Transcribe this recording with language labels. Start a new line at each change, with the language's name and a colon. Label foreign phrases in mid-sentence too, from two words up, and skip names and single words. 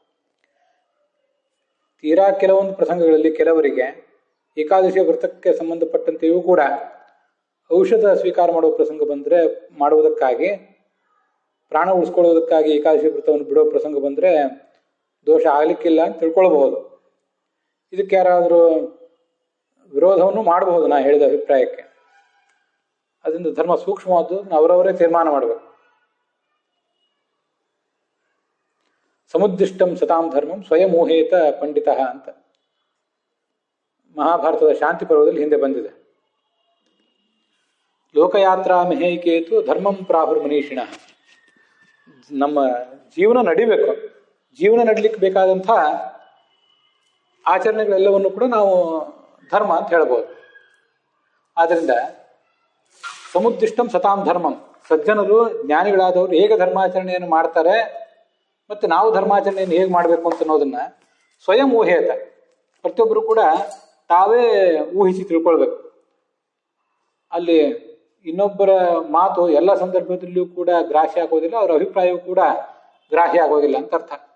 Kannada: ತೀರಾ ಕೆಲವೊಂದು ಪ್ರಸಂಗಗಳಲ್ಲಿ ಕೆಲವರಿಗೆ ಏಕಾದಶಿ ವ್ರತಕ್ಕೆ ಸಂಬಂಧಪಟ್ಟಂತೆಯೂ ಕೂಡ ಔಷಧ ಸ್ವೀಕಾರ ಮಾಡುವ ಪ್ರಸಂಗ ಬಂದರೆ, ಮಾಡುವುದಕ್ಕಾಗಿ, ಪ್ರಾಣ ಉಳಿಸ್ಕೊಳ್ಳೋದಕ್ಕಾಗಿ ಏಕಾದಶಿ ವ್ರತವನ್ನು ಬಿಡೋ ಪ್ರಸಂಗ ಬಂದರೆ ದೋಷ ಆಗಲಿಕ್ಕಿಲ್ಲ ಅಂತ ತಿಳ್ಕೊಳ್ಬಹುದು. ಇದಕ್ಕೆ ಯಾರಾದರೂ ವಿರೋಧವನ್ನು ಮಾಡಬಹುದು ನಾ ಹೇಳಿದ ಅಭಿಪ್ರಾಯಕ್ಕೆ. ಅದರಿಂದ ಧರ್ಮ ಸೂಕ್ಷ್ಮವಾದ್ದು, ಅವರವರೇ ತೀರ್ಮಾನ ಮಾಡಬೇಕು.
Sanskrit: ಸಮುದ್ದಿಷ್ಟಂ ಸತಾಂ ಧರ್ಮಂ ಸ್ವಯಮೂಹೇತ ಪಂಡಿತ
Kannada: ಅಂತ ಮಹಾಭಾರತದ ಶಾಂತಿ ಪರ್ವದಲ್ಲಿ ಹಿಂದೆ ಬಂದಿದೆ.
Sanskrit: ಲೋಕಯಾತ್ರಾ ಮೆಹೈಕೇತು ಧರ್ಮಂ ಪ್ರಾಹುರ್ ಮನೀಷಿಣ.
Kannada: ನಮ್ಮ ಜೀವನ ನಡಿಬೇಕು, ಜೀವನ ನಡಲಿಕ್ಕೆ ಬೇಕಾದಂಥ ಆಚರಣೆಗಳೆಲ್ಲವನ್ನು ಕೂಡ ನಾವು ಧರ್ಮ ಅಂತ ಹೇಳ್ಬೋದು.
Sanskrit: ಆದ್ದರಿಂದ ಸಮುದ್ದಿಷ್ಟಂ ಸತಾಂ ಧರ್ಮಂ,
Kannada: ಸಜ್ಜನರು, ಜ್ಞಾನಿಗಳಾದವರು ಹೇಗೆ ಧರ್ಮಾಚರಣೆಯನ್ನು ಮಾಡ್ತಾರೆ ಮತ್ತು ನಾವು ಧರ್ಮಾಚರಣೆಯನ್ನು ಹೇಗೆ ಮಾಡಬೇಕು ಅಂತ ಅನ್ನೋದನ್ನ
Sanskrit: ಸ್ವಯಂ ಊಹೇತ,
Kannada: ಪ್ರತಿಯೊಬ್ಬರು ಕೂಡ ತಾವೇ ಊಹಿಸಿ ತಿಳ್ಕೊಳ್ಬೇಕು. ಅಲ್ಲಿ ಇನ್ನೊಬ್ಬರ ಮಾತು ಎಲ್ಲ ಸಂದರ್ಭದಲ್ಲಿಯೂ ಕೂಡ ಗ್ರಾಹ್ಯ ಆಗೋದಿಲ್ಲ, ಅವರ ಅಭಿಪ್ರಾಯವೂ ಕೂಡ ಗ್ರಾಹ್ಯ ಆಗೋದಿಲ್ಲ ಅಂತ ಅರ್ಥ.